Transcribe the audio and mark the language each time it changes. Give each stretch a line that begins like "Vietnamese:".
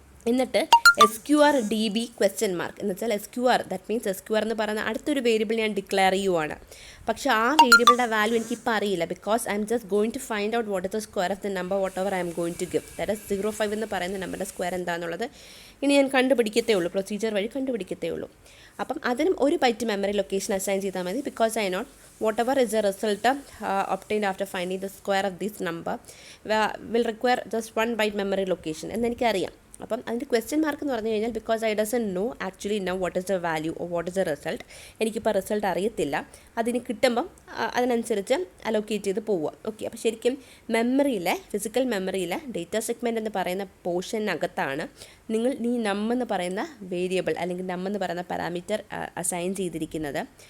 Malayalam: എന്നിട്ട് SQR DB എന്ന് വെച്ചാൽ SQR, ദാറ്റ് മീൻസ് SQR എന്ന് പറയുന്ന അടുത്തൊരു വേരിയബിൾ ഞാൻ ഡിക്ലെയർ ചെയ്യുവാണ്. പക്ഷേ ആ വേരിയബിളിൻ്റെ വാല്യൂ എനിക്കിപ്പോൾ അറിയില്ല.
English: Because I am just going to find out what is the square of the number whatever I am going to give.
Malayalam: That is 05 എന്ന് പറയുന്ന നമ്പറിൻ്റെ സ്ക്വയർ എന്താണെന്നുള്ളത് ഇനി ഞാൻ കണ്ടുപിടിക്കത്തേ ഉള്ളൂ, പ്രൊസീജിയർ വഴി കണ്ടുപിടിക്കത്തേ ഉള്ളൂ. അപ്പം അതിനും ഒരു ബൈറ്റ് മെമ്മറി ലൊക്കേഷൻ അസൈൻ ചെയ്താൽ മതി.
English: because I not whatever is the result obtained after finding the square of this number will require just 1 byte memory location
Malayalam: എന്ന് എനിക്കറിയാം. അപ്പം അതിൻ്റെ ക്വസ്റ്റ്യൻ മാർക്ക് എന്ന് പറഞ്ഞു കഴിഞ്ഞാൽ
English: Because I doesn't know actually know what is the value or what is the result.
Malayalam: എനിക്കിപ്പോൾ result അറിയത്തില്ല. അതിന് കിട്ടുമ്പം അതിനനുസരിച്ച് അലോക്കേറ്റ് ചെയ്ത് പോവുക. ഓക്കെ, അപ്പോൾ ശരിക്കും ഫിസിക്കൽ മെമ്മറിയിലെ ഡേറ്റാ സെഗ്മെൻറ്റ് എന്ന് പറയുന്ന പോർഷനകത്താണ് നിങ്ങൾ ഈ എന്ന് പറയുന്ന വേരിയബിൾ അല്ലെങ്കിൽ എന്ന് പറയുന്ന പാരാമീറ്റർ അസൈൻ ചെയ്തിരിക്കുന്നത്.